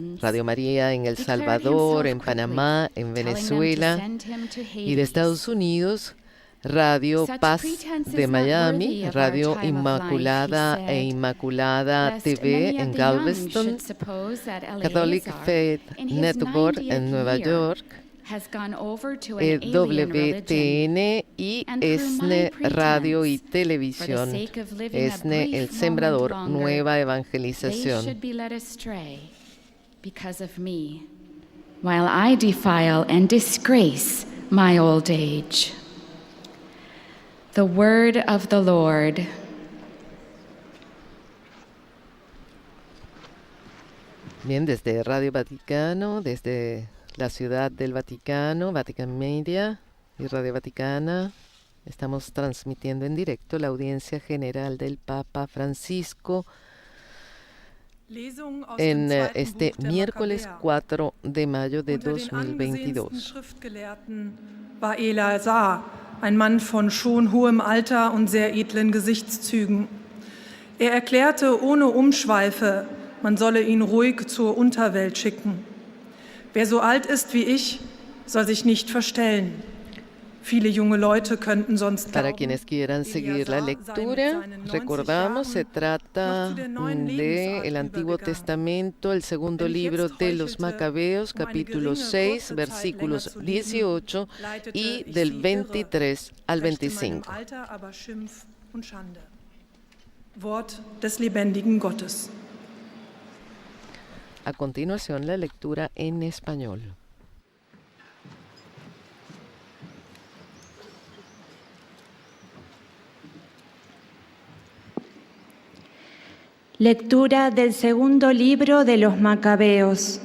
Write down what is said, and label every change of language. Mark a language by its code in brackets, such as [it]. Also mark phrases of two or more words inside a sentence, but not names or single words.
[es] Radio María en El Salvador, en Panamá, en Venezuela, y de Estados Unidos, Radio Paz de Miami, Radio Inmaculada e Inmaculada TV en Galveston, Catholic Faith Network en Nueva York, EWTN y ESNE Radio y Televisión. ESNE El Sembrador, Nueva Evangelización. [en] While I defile and disgrace my old age. The word of the Lord. [es] Bien, desde Radio Vaticano, desde la Ciudad del Vaticano, Vatican Media y Radio Vaticana, estamos transmitiendo en directo la audiencia general del Papa Francisco en este miércoles 4 de mayo de 2022. [de] War Eleazar, ein Mann von schon hohem Alter und sehr edlen Gesichtszügen. Er erklärte ohne Umschweife, man solle ihn ruhig zur Unterwelt schicken. Wer so alt ist wie ich, soll sich nicht verstellen. Viele junge Leute könnten sonst [es] Para quienes quieran seguir la lectura, recordamos, se trata del Antiguo Testamento, el segundo libro de los Macabeos, capítulo 6, versículos 18 y del 23 al 25. [de] Wort des lebendigen Gottes. [es] A continuación, la lectura en español. Lectura del segundo libro de los Macabeos.